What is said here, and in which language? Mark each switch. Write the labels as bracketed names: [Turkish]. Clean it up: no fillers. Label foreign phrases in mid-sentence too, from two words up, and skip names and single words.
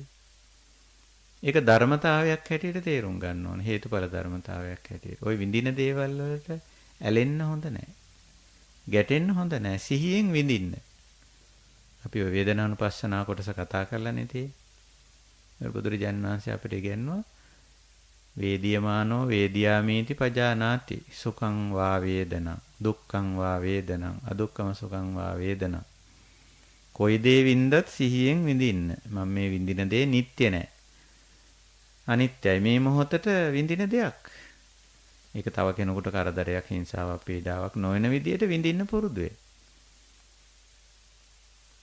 [Sinhala] ඒක ධර්මතාවයක් හැටියට තේරුම් ගන්න ඕනේ. හේතුඵල ධර්මතාවයක් හැටියට. ওই විඳින දේවල් වලට ඇලෙන්න හොඳ නැහැ. ගැටෙන්න හොඳ නැහැ. සිහියෙන් විඳින්න. අපි ඔය වේදනානුපස්සනා කොටස කතා කරලානේ තියෙන්නේ. බුදුරජාණන් වහන්සේ අපිට ඉගෙනුවා [Pali] වේදියමානෝ වේදියාමේති පජානාති සුඛං වා වේදනං දුක්ඛං වා වේදනං අදුක්ඛම සුඛං වා වේදනං. [Sinhala] කොයි දේ වින්දත් සිහියෙන් විඳින්න. මම මේ විඳින දේ නිට්ටය නෑ. අනිත්‍යයි. මේ මොහොතට විඳින දෙයක්. ඒක තව කෙනෙකුට කරදරයක්, හිංසාවක්, පීඩාවක් නොවන විදියට විඳින්න පුරුදු වෙන්න.